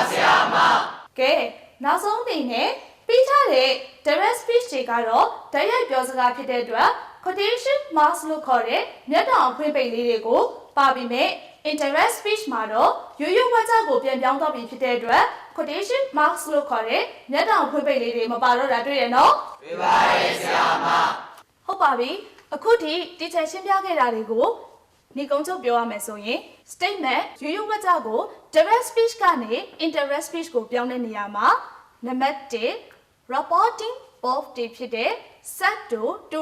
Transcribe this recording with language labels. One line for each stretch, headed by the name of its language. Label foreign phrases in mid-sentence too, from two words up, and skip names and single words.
Burmese: ဆရာမကဲနောက်ဆုံးအနေနဲ့ပြီးထားတဲ့
English: direct speech
Burmese: တွေကတော့တိုက်ရိုက်ပြောစကားဖြစ်တဲ့အတွက်
English: quotation marks
Burmese: လို့ခေါ်တဲ့မျက်တောင်အဖွင့်ပိတ်လေးတွေကိုပါပြီးမဲ့
English: indirect speech
Burmese: မှာတော့ရိုးရိုးဝါကြကိုပြန်ပြောင်းတော့ပြီးဖြစ်တဲ့အတွက်
English: quotation marks
Burmese: လို့ခေါ်တဲ့မျက်တောင်အဖွင့်ပိတ်လေးတွေမပါတော့တာတွေ့ရနော်တွေ့ပါရဲ့ဆရာမဟုတ်ပါပြီအခုထိ teacher ရှင်းပြခဲ့တာတွေကို နေကုန်းချုပ်ပြောရမယ်ဆိုရင် statement ရိုးရိုးဝကြကို
English: direct speech
Burmese: ကနေ
English: indirect speech
Burmese: ကိုပြောင်းတဲ့နေရာမှာနံပါတ်1
English: reporting of
Burmese: တွေဖြစ်တဲ့ set တို့ to